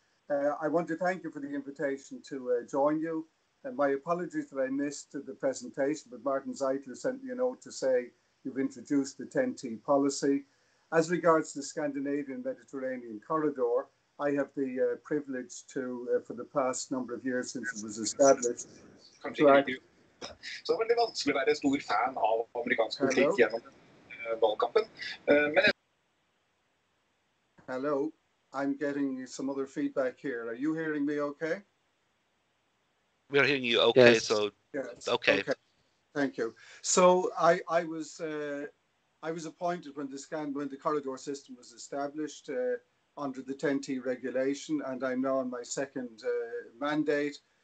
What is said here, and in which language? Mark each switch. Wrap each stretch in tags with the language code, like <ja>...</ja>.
<en>I want to thank you for the invitation to join you. And my apologies that I missed the presentation, but Martin Zeitler sent me a note to say you've introduced the TEN-T policy. As regards the Scandinavian Mediterranean corridor, I have the privilege to, for the past number of years since it was established,</en> <no>Så det veldig vanskelig å være stor fan av amerikansk politikk gjennom valgkampen.</no> <en>Hello, I'm getting some other feedback here. Are you hearing me okay? We are hearing you okay, yes. So yes. Okay. Thank you. So I was appointed when the corridor system was established under the TEN-T regulation, and I'm now on my second mandate.</en>